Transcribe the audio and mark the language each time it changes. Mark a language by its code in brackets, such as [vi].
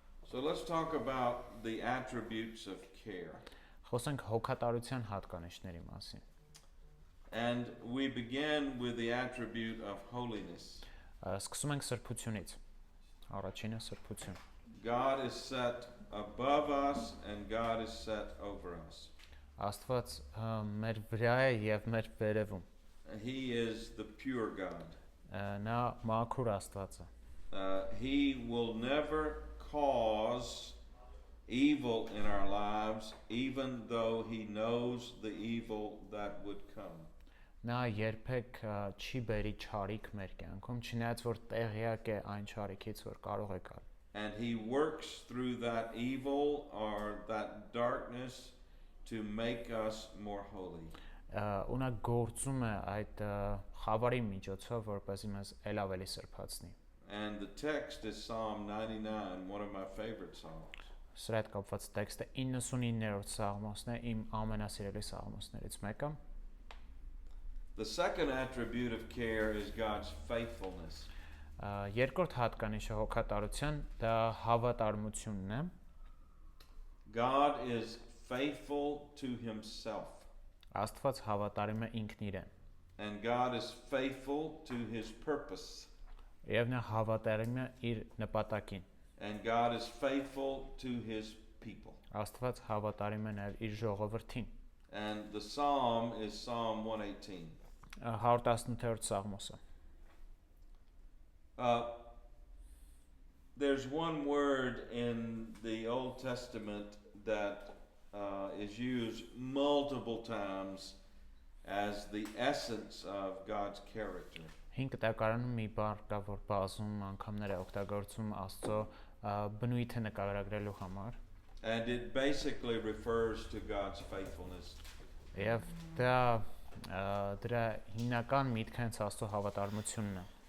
[en] So let's talk about the attributes of care. [hy] Խոսենք հոգատարության հատկանիշների մասին։ [en] And we begin with the attribute of holiness. [hy] Սկսում ենք սրբությունից։ Առաջինը սրբություն։ [en] God is set above us and God is set over us. [hy] Աստված մեր վրա է եւ մեր վերևում։ [en] He is the pure God. [hy] Նա մաքուր Աստված է։ [en] He will never cause evil in our lives, even though he knows the evil that would come. [hy] Նա երբեք չի բերի չարիք մեր կյանքում, չնայած որ տեղյակ է այն չարիքից, որ կարող է գալ։ [en] And he works through that evil or that darkness to make us more holy. [hy] Ու նա գործում է այդ խավարի միջոցով, որպեսզի մեզ ել ավելի սրբացնի։ [en] And the text is Psalm 99, one of my favorite psalms. [hy] Սրա հետ կապված տեքստը 99-րդ Սաղմոսն է, իմ ամենասիրելի Սաղմոսներից մեկը։ [en] The second attribute of care is God's faithfulness. [hy] Երկրորդ հատկանիշը հոգատարության դա հավատարմությունն է։ [en] God is faithful to himself. [hy] Աստված հավատարիմ է ինքն իրեն։ [en] And God is faithful to his purpose. [hy] Եվ նա հավատարիմ է իր նպատակին։ [en] And God is faithful to his people. [hy] Աստված հավատարիմ է նաև իր ժողովրդին։ [en] And the psalm is Psalm 118. [hy] 118-րդ Սաղմոսը։ [en] There's one word in the Old Testament that is used multiple times as the essence of God's character. [hy] 5 կտակարանում մի բառ կա, որ բազում անգամներ է օգտագործում Աստծո բնույթը նկարագրելու համար։ [en] And it basically refers to God's faithfulness. [hy] Եվ դրա հիմնական միտքը հենց Աստծո հավատարմությունն է։